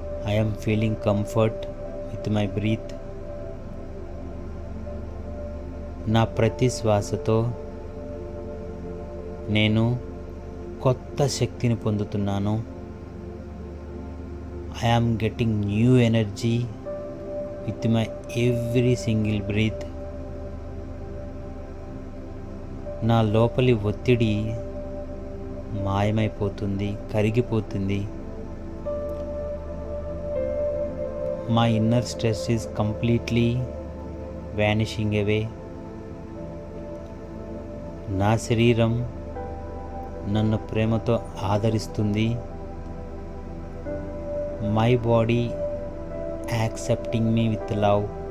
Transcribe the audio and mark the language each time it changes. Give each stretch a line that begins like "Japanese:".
English: I am feeling comfort with my breath.
Telugu: నా ప్రతి శ్వాసతో నేను కొత్త శక్తిని పొందుతున్నాను.
English: I am getting new energy with my every single breath.
Telugu: నా లోపలి ఒత్తిడి మాయమైపోతుంది, కరిగిపోతుంది.
English: My inner stress is completely vanishing away.
Telugu: నా శరీరం నన్ను ప్రేమతో ఆదరిస్తుంది.
English: My body accepting me with love.